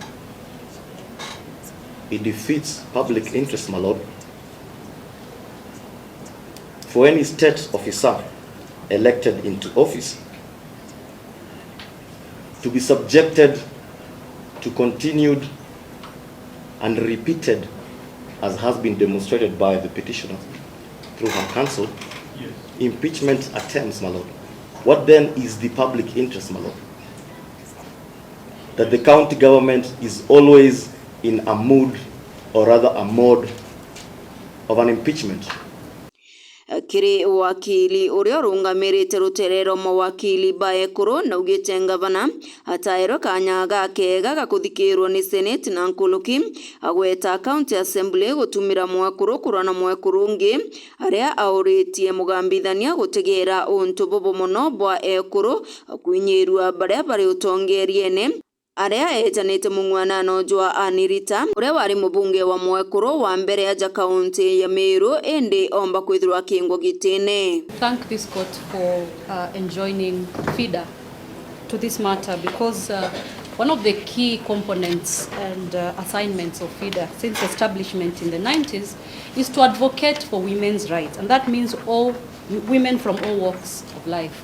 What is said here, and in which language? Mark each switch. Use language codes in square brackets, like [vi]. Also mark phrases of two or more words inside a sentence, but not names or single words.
[en] It defeats public interest, my lord, for any state officer elected into office to be subjected to continued and repeated, as has been demonstrated by the petitioner through her counsel, Yes. impeachment attempts, my lord. What then is the public interest, my lord? That the county government is always in a mood, or rather a mode, of an impeachment. [mer] kiri wakili uria urungamirite ruterero mawakili baekuru na ugite ngavana atairo kanya gakega gakuthikirwo ni Senate na nkuluki agweta [en] county assembly [mer] gutumira mwekuru kurana mwekuru ungi aria auritie mugambithania gutegera untu bobo muno bwa ekuru kwinyirwa baria bari utongeriene aria etanite mung'wanano jwa Anirita uria wari mubunge wa mwekuru wa mbere aja kaunti ya Meru ende omba kwithirwa kingwa gitine. [en] Thank this court for enjoining FIDA to this matter because one of the key components and assignments of FIDA since establishment in the 90s is to advocate for women's rights, and that means all women from all walks of life.